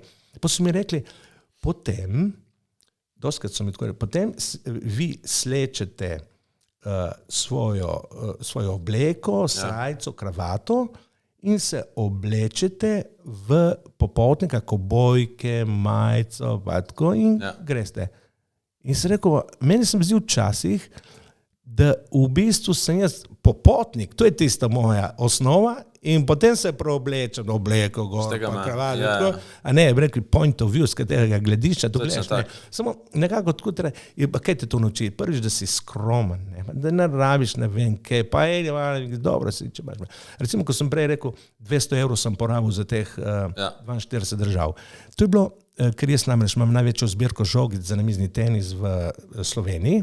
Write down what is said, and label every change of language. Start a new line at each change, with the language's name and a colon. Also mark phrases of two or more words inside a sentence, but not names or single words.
Slovenian: Pa so mi rekli, potem, doskrat so mi tako rekli, potem vi slečete svojo obleko, srajco, kravato in se oblečete v popotnika, kobojke, majico, pa tako in greste. In sem rekel, meni sem zdi včasih, da v bistvu sem jaz popotnik, to je tista moja osnova in potem se preoblečem obleko, pa kravato, tako, a ne, bi rekli
English: point of view,
Slovenian: z katerega gledišča to gledaš. Samo nekako tako treba, kaj te to nauči? Prvič, da si skromen, da ne rabiš ne vem kaj, pa dobro si, če imaš. Recimo, ko sem prej rekel, 200 € sem porabil za teh 42 držav. To je bilo, ker jaz namreč imam največjo zbirko žogic za namizni tenis v Sloveniji.